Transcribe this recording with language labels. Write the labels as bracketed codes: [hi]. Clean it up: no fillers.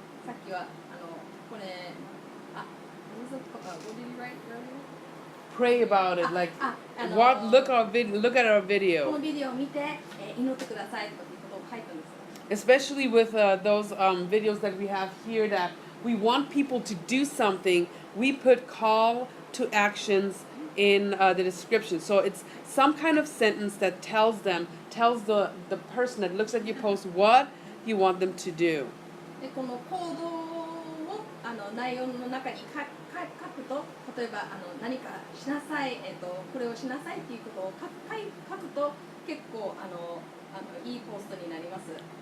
[ja] さっきはこれ [en] what was it called? What did you write earlier? Pray about it, like look at our [ja] こ [en] video. [ja] のビデオを見て祈ってくださいとかっていうことを書いたんです。 [en] especially with those videos that we have here that we want people to do something. We put call to actions in the description. So it's some kind of sentence that tells the person that looks at your post what you want them to do. [ja] でこの行動を内容の中に書くと、例えば何かしなさい、これをしなさいっていうことを書くと結構いいポストになります。